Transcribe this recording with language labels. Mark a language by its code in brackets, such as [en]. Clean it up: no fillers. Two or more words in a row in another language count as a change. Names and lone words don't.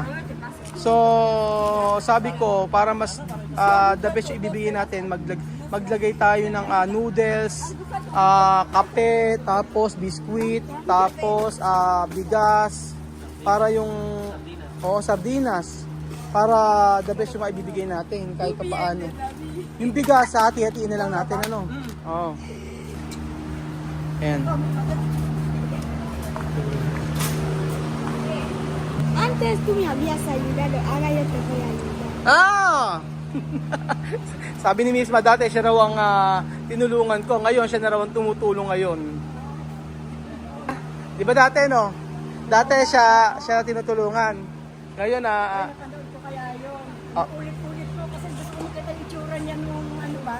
[tl] So sabi ko para mas [en] the best [tl] yung ibibigay natin, maglagay tayo ng noodles, kape, tapos biskwit, tapos bigas, para yung sardinas. Para [en] the best [tl] yung maibibigay natin kahit pa paano. Yung bigas, hati-hatiin na lang natin, ano? Oo. Ayan. [es] Antes tú me habías ayudado, ahora yo te voy a ayudar. Ah! [tl] Sabi ni Miss Ma dati, siya raw ang tinulungan ko. Ngayon, siya na raw ang tumutulong ngayon. Di ba dati, no? Dati siya tinutulungan. Ngayon, Napanood ko kaya yun. Ulit-ulit ko kasi gusto ko makita yung itsura niya nung ano ba?